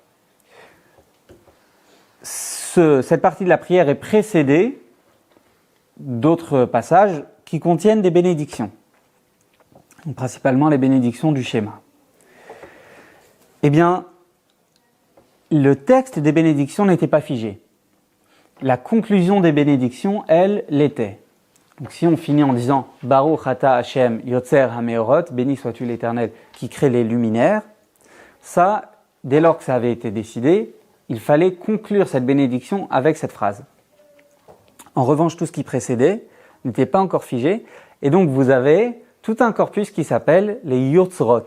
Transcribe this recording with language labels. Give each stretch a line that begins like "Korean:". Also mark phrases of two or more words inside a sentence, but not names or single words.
French: Cette partie de la prière est précédée d'autres passages qui contiennent des bénédictions, principalement les bénédictions du schéma. Eh bien, le texte des bénédictions n'était pas figé. La conclusion des bénédictions, elle, l'était. Donc si on finit en disant «
Hebrew: ברוך אתה השם יוצר המאורות
French: » « Béni sois-tu l'Éternel qui crée les luminaires », ça, dès lors que ça avait été décidé, il fallait conclure cette bénédiction avec cette phrase. En revanche, tout ce qui précédait n'était pas encore figé, et donc vous avez tout un corpus qui s'appelle les yotzrot.